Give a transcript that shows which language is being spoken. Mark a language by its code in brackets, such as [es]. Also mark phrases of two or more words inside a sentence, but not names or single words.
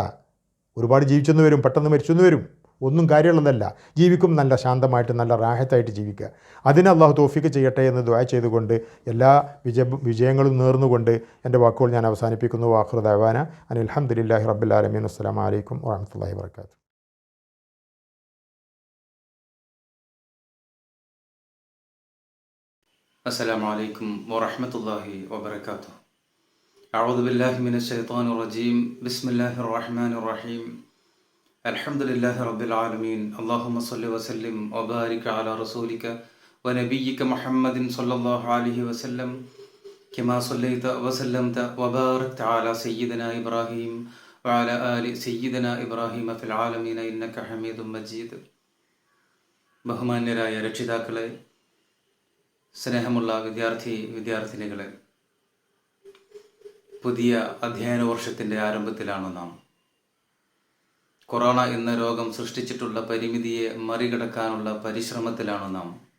[ml] ഒരുപാട് ജീവിച്ചെന്ന് വരും, പെട്ടെന്ന് മരിച്ചെന്ന് വരും, ഒന്നും കാര്യമുള്ളതല്ല. ജീവിക്കും നല്ല ശാന്തമായിട്ട് നല്ല റാഹത്തായിട്ട് ജീവിക്കുക. അതിന് അള്ളാഹു തൗഫീഖ് ചെയ്യട്ടെ എന്ന് ദുആ ചെയ്തുകൊണ്ട് എല്ലാ വിജയങ്ങളും നേർന്നുകൊണ്ട് എൻ്റെ വാക്കുകൾ ഞാൻ അവസാനിപ്പിക്കുന്നു. [ar] وآخر دعوانا أن الحمد لله رب العالمين. السلام عليكم ورحمة الله وبركاته. السلام عليكم ورحمة الله وبركاته. أعوذ بالله من الشيطان الرجيم. بسم الله الرحمن الرحيم. الحمد لله رب العالمين. اللهم صل وسلم وبارك على رسولك ونبيك محمد صلى الله عليه وسلم كما صليت وسلمت وباركت على سيدنا إبراهيم وعلى آل سيدنا إبراهيم في العالمين إنك حميد مجيد. [ml] ബഹുമാന്യരായ രക്ഷിതാക്കളെ, സ്നേഹമുള്ള വിദ്യാർത്ഥിനികളെ, പുതിയ അധ്യയന വർഷത്തിൻ്റെ ആരംഭത്തിലാണ് നാം. കൊറോണ എന്ന രോഗം സൃഷ്ടിച്ചിട്ടുള്ള പരിമിതിയെ മറികടക്കാനുള്ള പരിശ്രമത്തിലാണ് നാം.